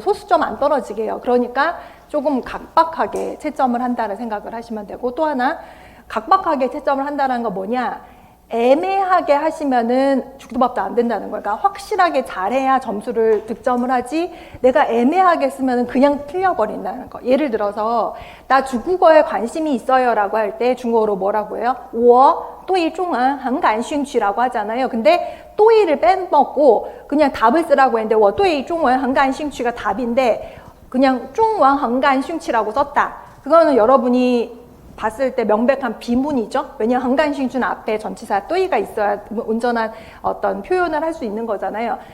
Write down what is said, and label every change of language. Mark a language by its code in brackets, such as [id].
[ko] 소수점 안 떨어지게 해요. 그러니까 조금 각박하게 채점을 한다는 생각을 하시면 되고, 또 하나 각박하게 채점을 한다는 거 뭐냐? 애매하게 하시면은 죽도밥도 안 된다는 거예요. 그러니까 확실하게 잘해야 점수를 득점을 하지, 내가 애매하게 쓰면은 그냥 틀려버린다는 거. 예를 들어서 나 중국어에 관심이 있어요 라고 할 때 중국어로 뭐라고 해요? [zh] 我对中文很感兴趣 [ko] 라고 하잖아요. 근데 对를 빼먹고 그냥 답을 쓰라고 했는데 [zh] 我对中文很感兴趣 [ko] 가 답인데 그냥 [zh] 中文很感兴趣 [ko] 라고 썼다. 그거는 여러분이 봤을 때 명백한 비문이죠. 왜냐하면 한간싱춘 앞에 전치사 또이가 있어야 온전한 어떤 표현을 할 수 있는 거잖아요.